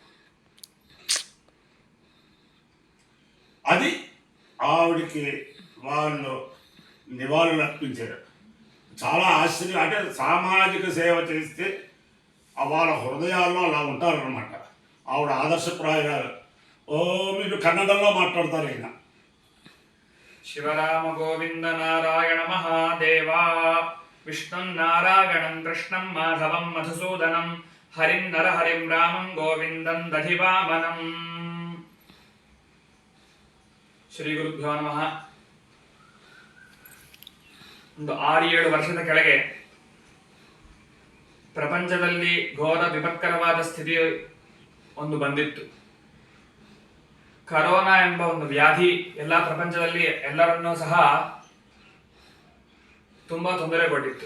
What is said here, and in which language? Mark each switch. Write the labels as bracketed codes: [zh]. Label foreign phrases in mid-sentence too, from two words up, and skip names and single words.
[te] అది ఆవిడికి వాళ్ళు నివాళులు అర్పించారు. చాలా ఆశ్చర్యం. అంటే సామాజిక సేవ చేస్తే వాళ్ళ హృదయాల్లో అలా ఉంటారనమాట. ఆవిడ ఆదర్శప్రాయాలు. మీరు కన్నడంలో మాట్లాడతారు. ఆయన [sa] शिवराम गोविंद नारायण महादेव विष्णु नारायणं कृष्णं माधवं मधुसूदनं हरिं नरहरिं रामं गोविंदं दधिवामनं श्री गुरुभ्यो नमः. [kn] ಒಂದು 6-7 ವರ್ಷದ ಕೆಳಗೆ ಪ್ರಪಂಚದಲ್ಲಿ ಘೋರ ವಿಪತ್ಕರವಾದ ಸ್ಥಿತಿ ಒಂದು ಬಂದಿತ್ತು. ಕರೋನಾ ಎಂಬ ಒಂದು ವ್ಯಾಧಿ ಎಲ್ಲ ಪ್ರಪಂಚದಲ್ಲಿ ಎಲ್ಲರನ್ನೂ ಸಹ ತುಂಬಾ ತೊಂದರೆಗೊಡ್ಡಿತ್ತು.